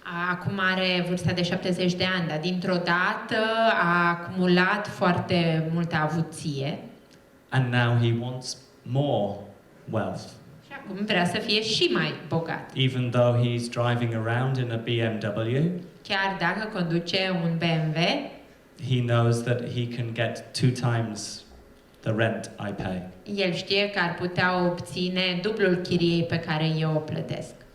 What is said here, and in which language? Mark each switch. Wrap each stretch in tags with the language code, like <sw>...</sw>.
<ro>Acum are vârsta de 70 de ani, dar dintr-o dată a acumulat foarte multă avuție.</ro> <en>And now he wants more wealth.</en> <ro>Și acum vrea să fie și mai bogat.</ro> <en>Even though he's driving around in a BMW,</en> <ro>chiar dacă conduce un BMW,</ro> <en>he knows that he can get 2 times the rent I pay.</en> <ro>El știe că ar putea obține dublul chiriei pe care eu o plătesc.</ro>